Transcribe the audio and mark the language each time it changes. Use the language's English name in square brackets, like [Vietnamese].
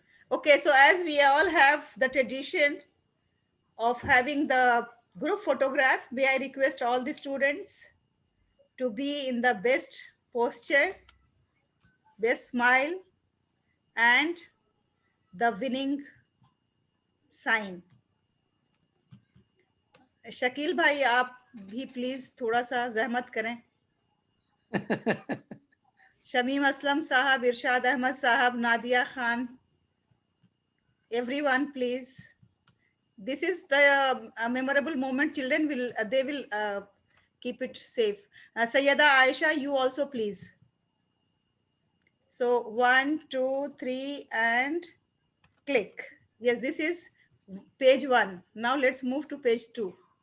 [English] Okay, so as we all have the tradition of having the group photograph, may I request all the students to be in the best posture, best smile, and the winning sign. [Urdu] Shakeel بھائی آپ بھی please تھوڑا سا زحمت کریں. شمیم اسلم صاحب، ارشاد احمد صاحب، Nadia Khan, [English] everyone please. This is the memorable moment. Children will keep it safe. Sayyada Aisha, you also please. So 1, 2, 3 and click. Yes, this is page 1. Now let's move to page 2.